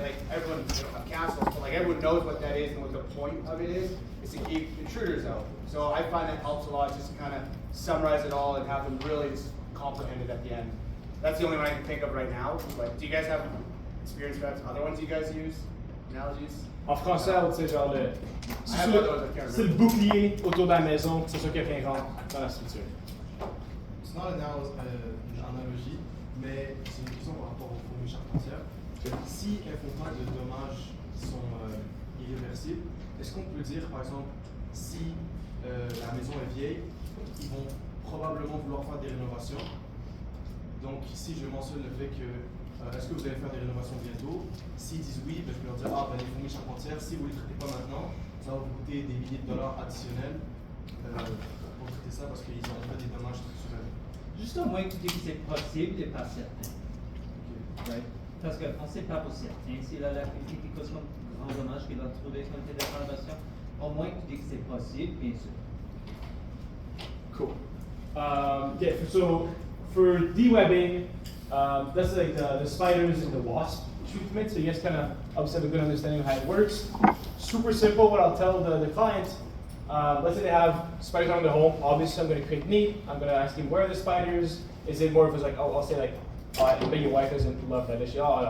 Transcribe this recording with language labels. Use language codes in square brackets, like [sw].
[en] Like everyone, a castle, but like everyone knows what that is and what the point of it is to keep intruders out. So I find that helps a lot, just to kind of summarize it all and have them really just comprehend it at the end. That's the only one I can think of right now. But do you guys have experience with that? Other ones you guys use? Analogies? [fr] En français, c'est genre le. C'est le le bouclier autour de la maison, c'est sûr qu'il n'y a rien rentre dans la structure. C'est [en] not [fr] une analogie, mais c'est une question par rapport aux fourmis charpentières. Si elles font pas de dommages qui sont irréversibles, est-ce qu'on peut dire, par exemple, si la maison est vieille, ils vont probablement vouloir faire des rénovations. Donc, si je mentionne le fait que est-ce que vous allez faire des rénovations bientôt? S'ils disent oui, ben, je peux leur dire les fourmis charpentières, si vous ne les traitez pas maintenant, ça va vous coûter des milliers de dollars additionnels pour traiter ça parce qu'ils ont fait des dommages structurels. Juste au moins que tu dis que c'est possible et pas certain. [en] Right. [fr] Parce qu'on ne sait pas pour certain s'il a la quelque chose comme grand dommage qu'il va trouver quand il fait des rénovations. Au moins que tu dis que c'est possible, bien sûr. [en] Cool. Yeah, so for dewebbing, that's like the spiders and the wasp treatment. So you guys kind of obviously have a good understanding of how it works. Super simple. What I'll tell the client, let's say they have spiders on their home. Obviously, I'm going to create meat. I'm going to ask him where are the spiders. Is it more of like I'll say like, I bet your wife doesn't love that issue.